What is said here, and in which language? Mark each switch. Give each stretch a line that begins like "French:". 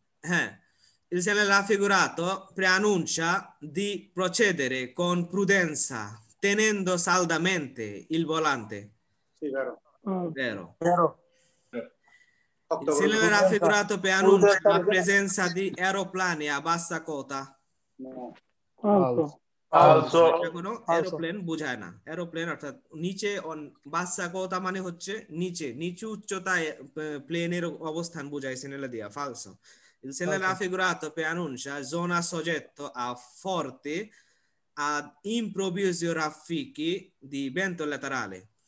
Bangla: হ্যাঁ,
Italian: il segnale raffigurato preannuncia di procedere con prudenza tenendo saldamente il volante. Sì, vero. Vero. vero Il segnale raffigurato preannuncia la presenza di aeroplani a bassa quota.
Bangla: ফালসো কোনো aeroplane বোঝায় না, aeroplane অর্থাৎ নিচে বাসা কোতা মানে হচ্ছে নিচু উচ্চতায় প্লেনের অবস্থান বোঝায় সেনেলে দিয়া। ফালসো।
Italian: Il segnale raffigurato preannuncia zona soggetto a forti ad improvvisi raffichi di vento laterale.